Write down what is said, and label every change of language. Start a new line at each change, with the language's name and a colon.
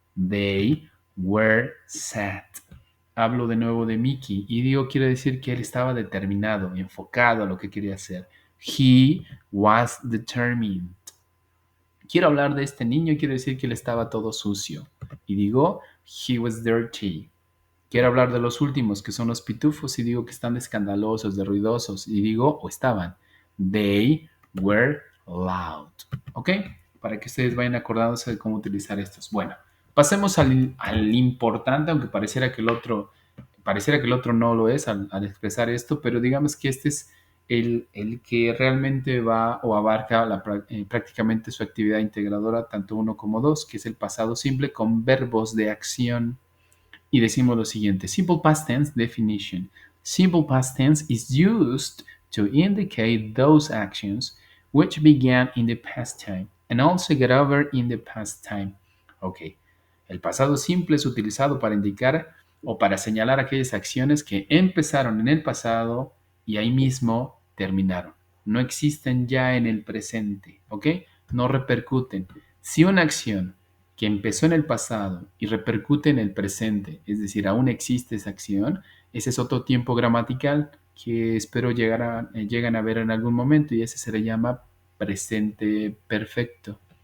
English: They were sad.
Spanish: Hablo de nuevo de Mickey y digo, quiero decir que él estaba determinado, enfocado a lo que quería hacer.
English: He was determined.
Spanish: Quiero hablar de este niño, quiero decir que él estaba todo sucio. Y digo,
English: he was dirty.
Spanish: Quiero hablar de los últimos, que son los pitufos, y digo que están escandalosos, de ruidosos. Y digo, o estaban,
English: they were loud.
Spanish: ¿Ok? Para que ustedes vayan acordándose de cómo utilizar estos. Bueno, pasemos al importante, aunque pareciera que el otro no lo es al expresar esto, pero digamos que este es el que realmente va o abarca prácticamente su actividad integradora, tanto uno como dos, que es el pasado simple con verbos de acción. Y decimos lo siguiente,
English: simple past tense definition. Simple past tense is used to indicate those actions which began in the past time and also get over in the past time. Ok.
Spanish: El pasado simple es utilizado para indicar o para señalar aquellas acciones que empezaron en el pasado y ahí mismo terminaron. No existen ya en el presente, ¿ok? No repercuten. Si una acción que empezó en el pasado y repercute en el presente, es decir, aún existe esa acción, ese es otro tiempo gramatical que espero lleguen a ver en algún momento y ese se le llama presente perfecto.